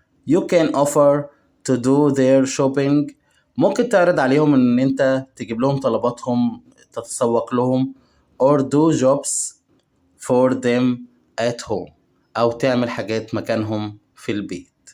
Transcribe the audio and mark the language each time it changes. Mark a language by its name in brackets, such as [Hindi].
[English] You can offer to do their shopping. [Arabic] ممكن تعرض عليهم إن أنت تجيب لهم طلباتهم، تتسوق لهم. [English] or do jobs for them at home. [Arabic] أو تعمل حاجات مكانهم في البيت.